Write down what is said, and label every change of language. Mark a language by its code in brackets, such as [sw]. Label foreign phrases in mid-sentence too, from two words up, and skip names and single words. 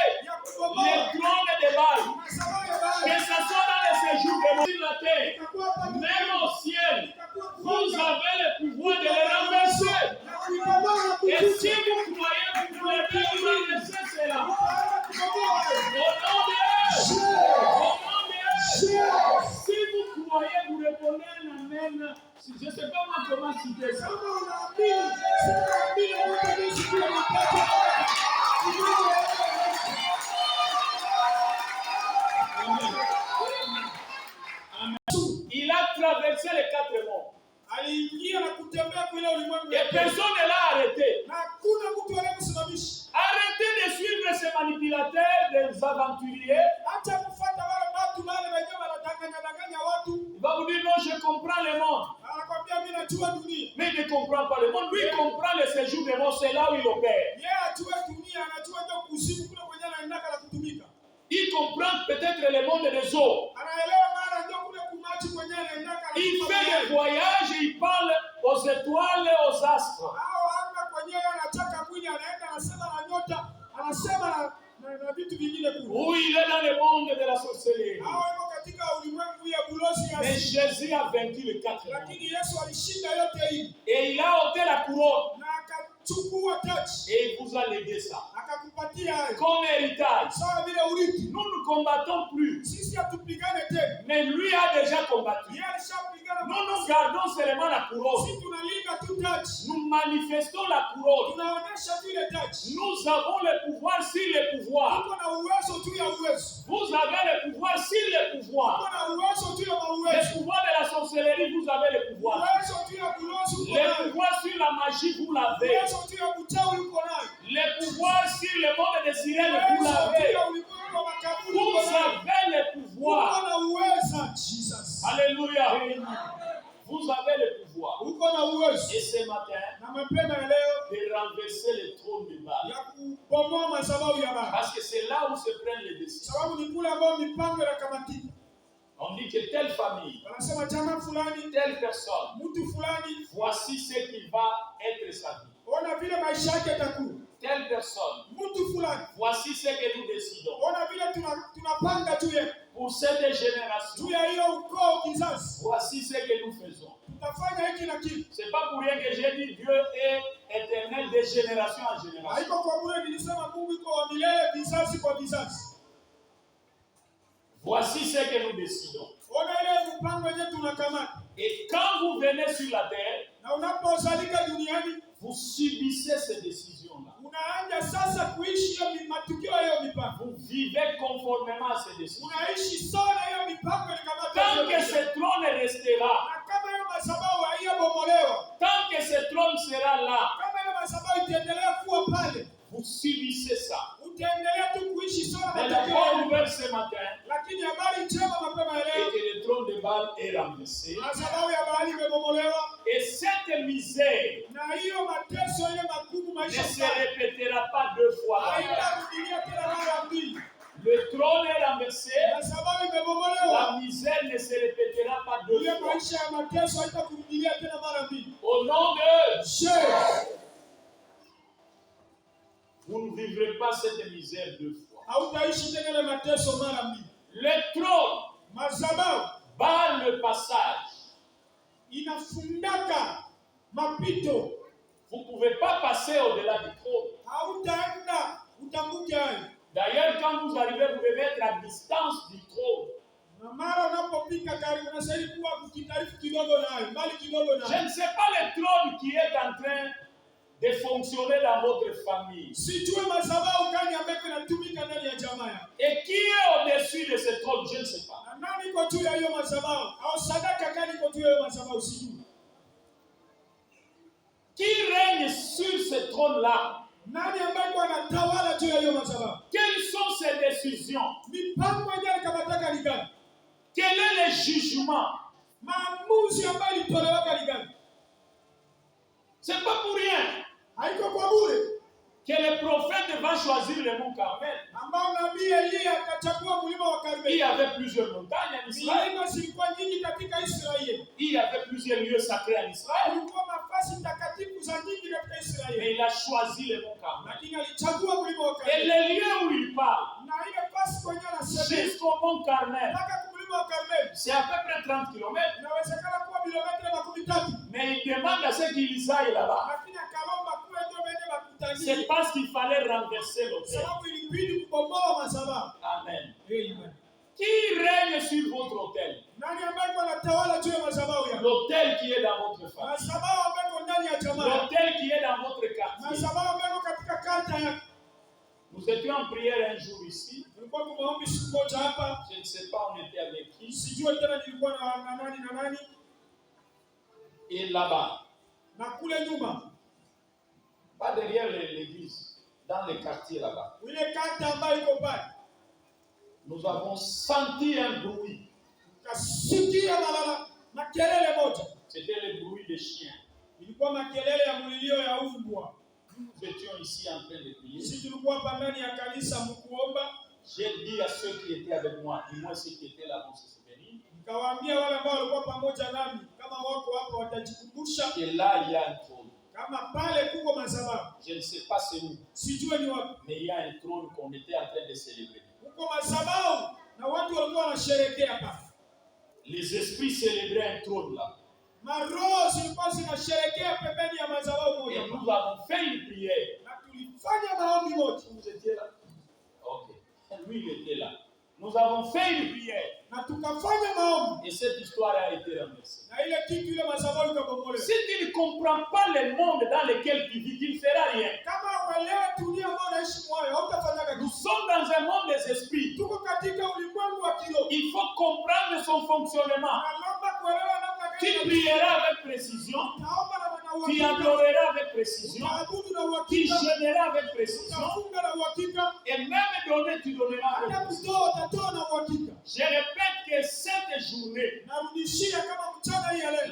[sw] ya [fr] les [sw] kubomoa [fr] trônes de Baal. [sw] madhabahu ya [fr] Que [sw] Baali. [fr] ce soit dans les séjours de sur la terre, [sw] Itakuwa hapa duniani. [fr] même au ciel, [sw] Itakuwa [fr] vous [sw] kuwanga [fr] avez le pouvoir de les renverser. [sw] na kuibomoa na [fr] Et [sw] kukuza. [fr] si vous croyez, vous pouvez renverser cela. [sw] Utaanza kubomoa. [fr] Au nom de Jésus. Au nom de Jésus. Si vous croyez, vous répondez un amen. Je ne sais pas moi comment citer ça. [sw] Kama unaamini, siamini utanisikia nipate. [fr] Il a traversé les 4 mondes. [sw] Aliingia na kutembea kule ulimwengu [fr] Et [sw] yote. [fr] personne ne l'a arrêté. [sw] Na hakuna mtu aliyemsimamisha. [fr] A manipulateurs, des aventuriers, [sw] Acha kufuata wale watu wale wenyewe wanadanganya watu. [fr] il va vous dire non, je comprends le monde. [sw] Anakwambia mimi najua dunia. [fr] Mais il ne comprend pas le monde. Lui, il comprend le séjour des morts, c'est là où il opère. [sw] Yeye ajue dunia, anajua ndio kuzimu kule kwenye anaendaka na kutumika. [fr] Il comprend peut-être le monde des eaux. [sw] Anaelewa mara ndio kule kumaji kwenye anaendaka na [fr] Il [sw] kutumika. [fr] fait des voyages, il parle aux étoiles et aux astres. [sw] Hao anga kwenyewe anataka mwili anaenda anasema na nyota, anasema na vitu vingine kule. [fr] Oui, il est dans le monde de la sorcellerie. [sw] Hao yuko katika ulimwengu ya bulozi ya [fr] Mais [sw] asili. [fr] Jésus a vaincu le quatrième. [sw] Lakini Yesu alishinda yote hii. [fr] Et il a ôté la couronne. [sw] Na akachukua taji. [fr] Et il vous a légué ça. [sw] Akakupatia hayo. [fr] Comme héritage. [sw] Sawa vile urithi. [fr] Nous ne combattons plus. [sw] Sisi hatupigane tena. [fr] Mais lui a déjà combattu. [sw] Yeye alishapigana. [fr] Nous gardons seulement la couronne. [sw] Sisi tunalinda tu taji. [fr] Nous manifestons la couronne. [sw] Tunaonesha vile taji. [fr] Nous avons le pouvoir sur le pouvoir. [sw] Tuko na uwezo tu ya uwezo. [fr] Vous avez le pouvoir sur le pouvoir. [sw] Tuko na uwezo tu ya [fr] Le [sw] uwezo. [fr] pouvoir de la sorcellerie, vous avez le pouvoir. [sw] Uwezo tu ya bulozi uko [fr] Le [sw] nayo. [fr] pouvoir sur la magie, vous l'avez. [sw] Uwezo tu ya uchawi uko nayo. [fr] Le pouvoir sur le monde des sirènes, vous [sw] Uwezo tu [fr] l'avez. [sw] ya ulimwengu wa makaburi [fr] Vous [sw] uko nayo. [fr] avez le pouvoir. [sw] Uko na uwezo Jesus. [fr] Alléluia. Vous avez le pouvoir. [sw] Uko na uwezo. [fr] Et ce matin, [sw] Na mapema ya leo [fr] de renverser le trône de Baal. [sw] ya kubomoa madhabahu ya Baba. [fr] Parce que c'est là où se prennent les décisions. [sw] Sababu ni kule ambao mipango inakamatika. [fr] On dit que telle famille, [sw] Wanasema chama fulani, [fr] telle personne, [sw] mtu fulani, [fr] voici ce qui va être sa vie. [sw] ona vile maisha yake yatakuwa. [fr] Telle personne, [sw] Mtu fulani, [fr] voici ce que nous décidons. [sw] ona vile tunapanga juu ya [fr] Pour cette génération, [sw] juu ya hiyo ukoo kizazi. [fr] voici ce que nous faisons. [sw] Tutafanya hiki na kile. [fr] C'est pas pour rien que j'ai dit Dieu est éternel de génération en génération. [sw] Haiko kwa bure nilisema Mungu iko wa milele vizazi kwa vizazi. [fr] Voici ce que nous décidons. [sw] Ona ile mpango yenyewe tunakamata. [fr] Et quand vous venez sur la terre, [sw] Na unapozalika duniani, [fr] vous subissez ces décisions-là. [sw] unaanza sasa kuishi hiyo matukio ya hiyo mipango. [fr] Vous vivez conformément à ces décisions. [sw] Unaishi sawa na hiyo mipango ilikamata. [fr] Tant que ce trône restera, [sw] Na kama hiyo madhabahu haiyabomolewa, [fr] tant que ce trône sera là, [sw] kama hiyo madhabahu itaendelea kuwa pale, [fr] vous subissez ça. [sw] utaendelea tu kuishi sawa na [fr] Mais la [sw] matukio [fr] bonne [sw] ya [fr] nouvelle ce matin [sw] lakini habari njema mapema ya [fr] est [sw] leo, [fr] que le trône de Baal est renversé. [sw] madhabahu ya Baali imebomolewa, [fr] Et cette misère [sw] na hiyo mateso ile magumu [fr] ne [sw] maisha [fr] se [sw] sana [fr] répétera pas deux fois. [sw] haitarudilia tena mara mbili. [fr] Le trône est renversé. [sw] Madhabahu imebomolewa, [fr] La misère ne se répétera pas deux [sw] ile [fr] fois. [sw] maisha ya mateso haitakurudilia tena mara mbili. [fr] Au nom de Je, vous ne vivrez pas cette misère deux fois. [sw] hautaishi tena ile mateso mara mbili. [fr] Le trône [sw] Madhabahu [fr] barre le passage. [sw] inafundaka mapito, [fr] Vous ne pouvez pas passer au-delà du trône. [sw] hautaenda utambuke hayo. [fr] D'ailleurs, quand vous arrivez, vous devez être à distance du trône. [sw] Na mara unapopika karibu unastahili kuwa kukitarifu kidogo nayo, mbali kidogo [fr] Je [sw] nayo. [fr] ne sais pas le trône qui est en train de fonctionner dans votre famille. [sw] Sijue madhabahu gani ambayo inatumika ndani ya jamaa yako. [fr] Et qui est au-dessus de ce trône, je ne sais pas. [sw] Na nani iko juu ya hiyo madhabahu? Au sadaka gani iko juu ya hiyo madhabahu sijui. [fr] Qui règne sur ce trône-là? [sw] Nani ambaye kwa anatawala juu ya hiyo madhabahu? [fr] Quelles sont ses décisions? [sw] Mipango yenyewe kamataka ni gani? [fr] Quel est le jugement? [sw] Maamuzi ambayo ilitolewa ni gani? [fr] C'est pas pour rien [sw] Haiko kwa bure. [fr] que le prophète va choisir le mont Carmel. [sw] Ambao nabii Elia akachagua mlima wa [fr] Il y [sw] Karmeli. [fr] avait plusieurs montagnes en Israël. [sw] Milima zilikuwa nyingi katika Israeli. [fr] Il y avait plusieurs lieux sacrés en Israël. [sw] Kulikuwa nafasi takatifu za nyingi katika Israeli. [fr] Mais il a choisi le mont Carmel. [sw] Lakini alichagua mlima wa [fr] Et [sw] Karmeli. [fr] les lieux où il parle, [sw] Na ile nafasi kwenye anasema [fr] jusqu'au mont Carmel, [sw] mpaka kumlima wa Karmeli. [fr] c'est à peu près 30 km. [sw] Inawezekana kuwa kilomita 3. [fr] Mais il demande à ceux qui y aillent là-bas. [sw] Lakini akaomba kuwe ndio bende bakutanie. [fr] C'est parce qu'il fallait renverser l'autel. [sw] Sababu ilibidi kubomoa madhabahu. [fr] Amen. [sw] Amen. [fr] Qui règne sur votre autel? [sw] Nani ambaye anatawala juu ya madhabahu yako? [fr] L'autel qui est dans votre famille. [sw] Madhabahu ambayo ndani ya jamaa. [fr] L'autel qui est dans votre quartier. [sw] Madhabahu ambayo katika kata yako. [fr] Nous étions en prière un jour ici. [sw] Tulikuwa kwa maombi siku moja hapa. [fr] Je ne sais pas, on était avec qui. [sw] Sijui tena nilikuwa na nani. [fr] Et là-bas, [sw] Na kule nyuma, [fr] pas derrière l'église, dans les quartiers là-bas, [sw] ile kata ambayo iko pale, [fr] nous avons senti un bruit. [sw] tukasikia makelele moja. [fr] C'était le bruit des chiens. [sw] Ilikuwa makelele ya mlilio ya mbwa. [fr] Nous étions ici en train de prier. [sw] Sisi tulikuwa hapa ndani ya kanisa mkuomba. [fr] J'ai dit à ceux qui étaient avec moi, du moins ceux qui étaient là pour se souvenir, [sw] Nikawaambia wale ambao walikuwa pamoja nami, kama wako hapa watajikumbusha, [fr] que là il y a un trône. [sw] kama pale kuko madhabahu. [fr] Je ne sais pas c'est où, [sw] Sijue ni wapi. [fr] mais il y a un trône qu'on était en train de célébrer. [sw] Kuko madhabahu na watu walikuwa wanasherehekea hapa. [fr] Les esprits célébraient un trône là. [sw] Maroho zilikuwa zinasherehekea pembeni ya madhabahu moja. [fr] Et nous avons fait une prière. [sw] Na tulifanya maombi moja. [fr] Vous étiez là? Ok. Lui, il était là. Nous avons fait une prière. [sw] Na tukafanya maombi. [fr] Et cette histoire a été renversée. [sw] Na ile kitu ile madhabahu ikabomolewa. [fr] Si tu ne comprends pas le monde dans lequel tu vis, tu ne feras rien. [sw] Kama uelewe dunia ambayo unaishi mwayo, hautafanya [fr] Nous [sw] kitu. [fr] sommes dans un monde des esprits. [sw] Tuko katika ulimwengu wa kiroho. [fr] Il faut comprendre son fonctionnement. [sw] Naomba kuelewa namna [fr] Tu [sw] gani. [fr] prieras avec précision. [sw] Naomba na [fr] Tu [sw] uhakika. [fr] adoreras avec précision. [sw] Utaabudu na [fr] Tu [sw] uhakika. [fr] jeûneras avec précision. [sw] Utafunga na uhakika. [fr] Et même donner, tu donneras avec [sw] Hata [fr] précision. [sw] kutoa utatoa na uhakika. [fr] Je répète que cette journée, [sw] Narudishia kama mchana hii ya leo.